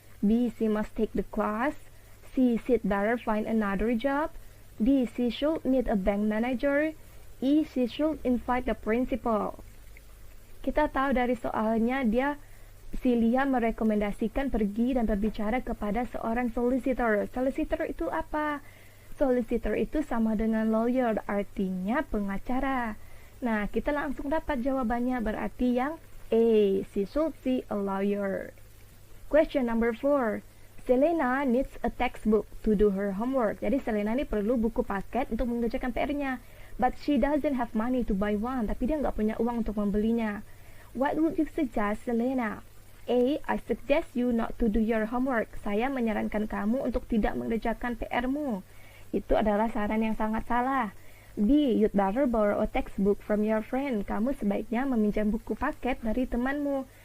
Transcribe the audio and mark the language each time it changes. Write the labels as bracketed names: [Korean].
[English] B, she must take the class. C, she'd better find another job. D, she should meet a bank manager. E, she should invite the principal. [Indonesian] Kita tahu dari soalnya si Leah merekomendasikan pergi dan berbicara kepada seorang solicitor. Solicitor itu apa? Solicitor itu sama dengan lawyer, artinya pengacara. Nah, kita langsung dapat jawabannya, berarti yang A, [English] she should see a lawyer. Question number 4. Selena needs a textbook to do her homework. [Indonesian] Jadi Selena ini perlu buku paket untuk mengerjakan PR-nya. [English] But she doesn't have money to buy one. [Indonesian] Tapi dia nggak punya uang untuk membelinya. [English] What would you suggest, Selena? A, I suggest you not to do your homework. [Indonesian] Saya menyarankan kamu untuk tidak mengerjakan PR-mu. Itu adalah saran yang sangat salah. [English] B, you'd better borrow a textbook from your friend. [Indonesian] Kamu sebaiknya meminjam buku paket dari temanmu.